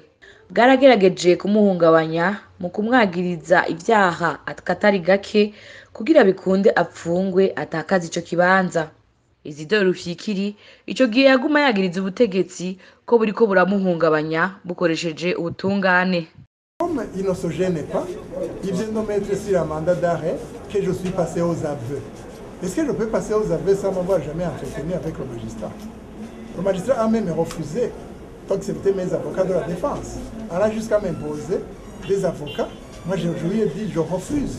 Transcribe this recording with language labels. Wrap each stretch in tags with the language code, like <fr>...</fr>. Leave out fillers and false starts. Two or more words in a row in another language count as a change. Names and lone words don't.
<rn>Bwaragerageje kumuhungabanya mu kumwagiriza ivyaha akatari gake kugira bikunde apfungwe atakaza ico kibanza. Isidore Rufyikiri ico gihe yaguma yagiriza ubutegetsi ko buriko buramuhungabanya bukoresheje ubutungane.</rn> <fr>Comme il ne se gêne pas, il vient de mettre sur un mandat d'arrêt que je suis passé aux aveux. Est-ce que je peux passer aux aveux sans m'avoir jamais entretenu avec le magistrat? Le magistrat a même refusé d'accepter mes avocats de la défense. Elle a jusqu'à m'imposer des avocats. Moi, je lui ai dit, je refuse.</fr>